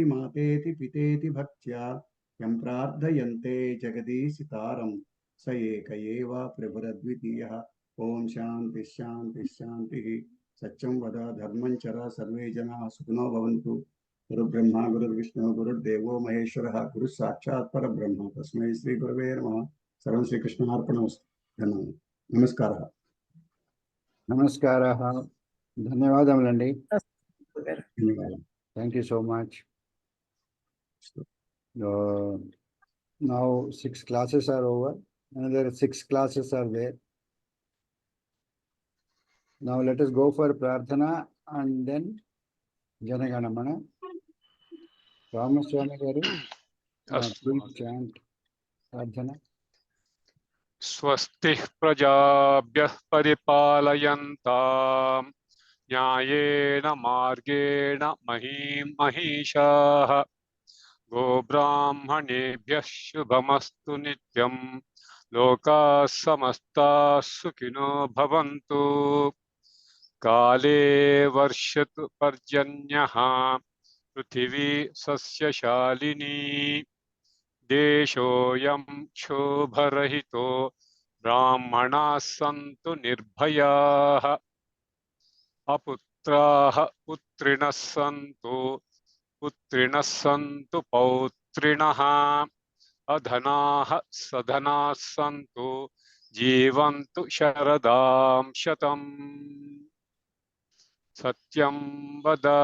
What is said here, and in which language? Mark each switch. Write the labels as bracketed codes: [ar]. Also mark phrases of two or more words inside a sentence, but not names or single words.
[sa] मातेति पितेति भक्त्या यं प्रार्थयन्ते जगदीशितारं स एक एव प्रभुरद्वितीयः ओम शांति शांति शांतिः सत्यं वद धर्मं चर सर्वे जनाः सुखिनो भवन्तु गुरुब्रह्मा गुरुर्विष्णुः गुरुर्देवो महेश्वरः गुरुः साक्षात् परब्रह्म तस्मै श्री गुरवे नमः सर्वं श्रीकृष्णार्पणमस्तु धन्यवादः नमस्कारः [te] నమస్కారः ధన్యవాదములండి ధన్యవాదాలు [en] thank you so much now 6 classes are over another 6 classes are there. Now let us go for Prarthana and then Janaganamana. Ramaswamy garu, please chant Prarthana. [sa] స్వస్తి ప్రజాభ్యః పరిపాలయంతాం న్యాయేన మార్గేణ మహీం మహిషాః గోబ్రాహ్మణేభ్యః శుభమస్తు నిత్యం లోకాః సమస్తాః సుఖినో భవంతు కాలే వర్షతు పర్జన్యః పృథివీ సస్యశాలినీ దేశోయం క్షోభరహితో బ్రాహ్మణాః సంతు నిర్భయాః అపుత్రాః పుత్రిణః సంతు పౌత్రిణః అధనాః సధనాః సంతు జీవంతు శరదాం శతం సత్యం వద